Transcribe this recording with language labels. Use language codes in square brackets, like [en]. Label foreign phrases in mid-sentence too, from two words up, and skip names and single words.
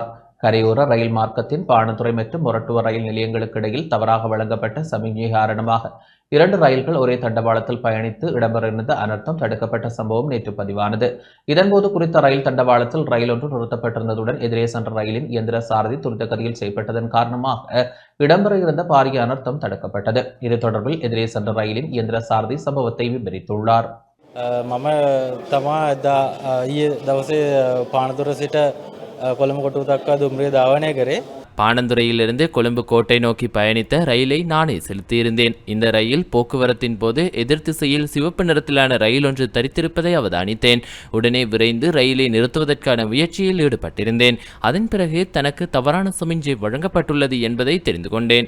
[ta] கரையோர ரயில் மார்க்கத்தின் பாணத்துறை மற்றும் மொரட்டுவ ரயில் நிலையங்களுக்கு இடையில் தவறாக வழங்கப்பட்ட சமிக்ஞை காரணமாக 2 ரயில்கள் ஒரே தண்டவாளத்தில் பயணித்து இடம்பெறிருந்த அனர்த்தம் தடுக்கப்பட்ட சம்பவம் நேற்று பதிவானது. இதன்போது குறித்த ரயில் தண்டவாளத்தில் ரயில் ஒன்று நிறுத்தப்பட்டிருந்ததுடன் எதிரே சென்ற ரயிலின் இயந்திர சாரதி துரித கதியில் செயல்பட்டதன் காரணமாக இடம்பெற இருந்த பாரிய அனர்த்தம் தடுக்கப்பட்டது. இது தொடர்பில் எதிரே சென்ற ரயிலின் இயந்திர சாரதி சம்பவத்தை விவரித்துள்ளார். [si] මම තමා ඊයේ දවසේ පානදුර සිට කොළඹ කොටුව දක්වා දුම්රිය ධාවනය කරේ. [ta] பாணந்துறையிலிருந்து கொழும்பு கோட்டை நோக்கி பயணித்த ரயிலை நானே செலுத்தியிருந்தேன். இந்த ரயில் போக்குவரத்தின் போது எதிர் திசையில் சிவப்பு நிறத்திலான ரயில் ஒன்று தரித்திருப்பதை அவதானித்தேன். உடனே விரைந்து ரயிலை நிறுத்துவதற்கான முயற்சியில் ஈடுபட்டிருந்தேன். அதன் பிறகு தனக்கு தவறான சமிஞ்சை வழங்கப்பட்டுள்ளது என்பதை தெரிந்து கொண்டேன்.